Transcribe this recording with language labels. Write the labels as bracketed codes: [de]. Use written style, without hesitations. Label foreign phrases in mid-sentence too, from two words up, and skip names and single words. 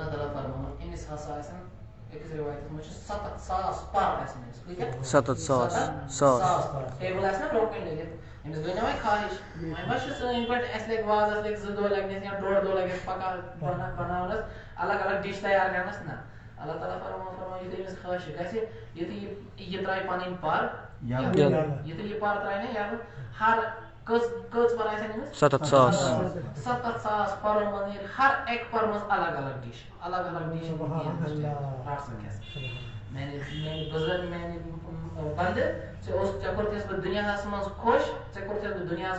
[ks] تعالیٰ فرماوان أمِس ہسا آسن أکِس رِوایتس منٛز چھُ 7,000 پر آسن أمِس کۭتیاہ 7,000 ٹیبل آسہِ نا برونٛہہ کَنہِ لٔگِتھ أمِس گٔے نا وۄنۍ خواہش وۄنۍ ما چھُ سٲنۍ پٲٹھۍ اَسہِ لگہِ وازس لگہِ 2 دۄہ لگنس یا 1.5 دۄہ لگٮ۪س پکان بناونس الگ الگ ڈِش تیار کرنس نہ اللہ تعالیٰ فرمایا یُتھُے أمِس خواہش گژھِ یُتھُے یہِ ترٛایہِ پَنٕنۍ پر یُتھُے یہِ پر ترٛایہِ نا یَلہٕ ہر کٔژ پر آسن أمِس 7,000 پرو منٛز نیرِ ہر اَکہِ پر منٛز الگ الگ ڈِش میانہِ بُزرگ میانہِ بنٛدٕ ژےٚ کوٚرتھس بہٕ دُنیاہس منٛز خۄش ژےٚ کوٚرتھس بہٕ دُنیاہس